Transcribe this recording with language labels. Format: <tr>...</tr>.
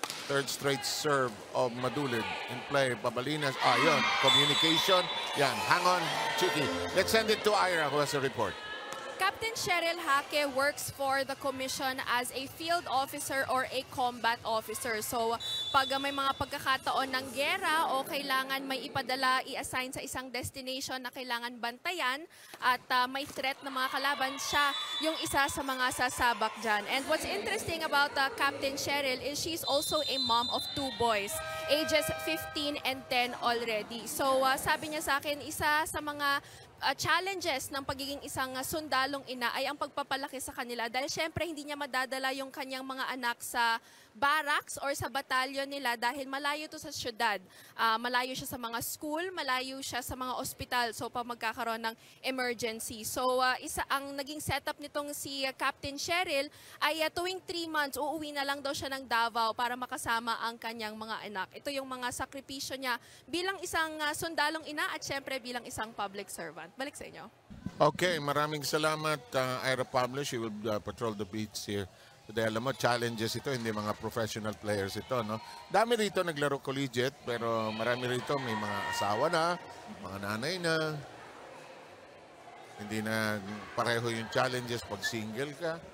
<en>Third straight serve of Madulid in play.</en> <tl>Babalinas. Yun. Communication. Yan. Hang on, Chiki.</tl> <en>Let's send it to Ira who has a report. Captain Cheryl Hake works for the commission as a field officer or a combat officer.</en> <tl>So, pag may mga pagkakataon ng gera o kailangan may ipadala, i-assign sa isang destination na kailangan bantayan at may threat na mga kalaban, siya yung isa sa mga sasabak dyan.</tl> <en>And what's interesting about Captain Cheryl is she's also a mom of 2 boys, ages 15 and 10 already.</en> <tl>So, sabi niya sa akin, isa sa mga challenges ng pagiging isang sundalong ina ay ang pagpapalaki sa kanila dahil syempre hindi niya madadala yung kanyang mga anak sa barracks or sa batalyon nila dahil malayo to sa syudad. Malayo siya sa mga school, malayo siya sa mga ospital so pag magkakaroon ng emergency. So isa ang naging setup nitong si Captain Cheryl ay tuwing 3 months uuwi na lang daw siya ng Davao para makasama ang kanyang mga anak. Ito yung mga sakripisyo niya bilang isang sundalong ina at syempre bilang isang public servant. Balik sa inyo. Okay, maraming salamat, Ira Pablo.</tl> <en>She will patrol the beach here today.</en> <tl>Alam mo, challenges ito, hindi mga professional players ito, no? Dami rito naglaro collegiate, pero marami rito may mga asawa na, mga nanay na. Hindi na pareho yung challenges pag single ka.</tl>